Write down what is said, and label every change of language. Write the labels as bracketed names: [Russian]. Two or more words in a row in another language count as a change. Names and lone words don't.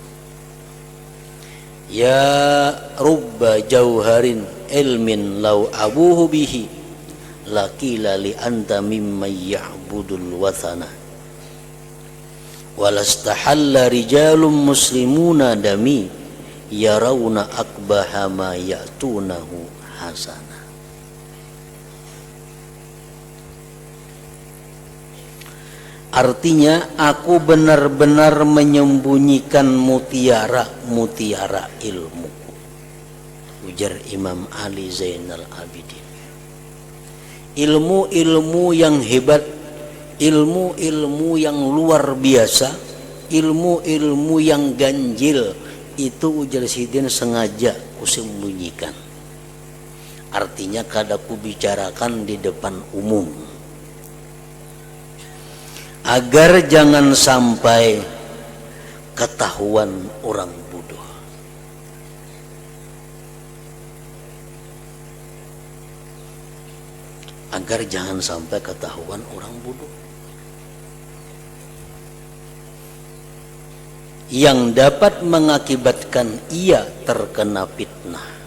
[Arabic] يا رب جوهر علم لو أبوح به لقيل لي أنت ممن يعبد الوثنا ولاستحل رجال مسلمون دمي يرون أقبح ما يأتونه حسنا. [Banjar] Artinya aku benar-benar menyembunyikan mutiara ilmu, ujar Imam Ali Zainal Abidin. Ilmu-ilmu yang hebat, ilmu-ilmu yang luar biasa, ilmu-ilmu yang ganjil, itu ujar Sidin sengaja kusembunyikan. Artinya kada kubicarakan di depan umum, agar jangan sampai ketahuan orang bodoh. Agar jangan sampai ketahuan orang bodoh yang dapat mengakibatkan ia terkena fitnah.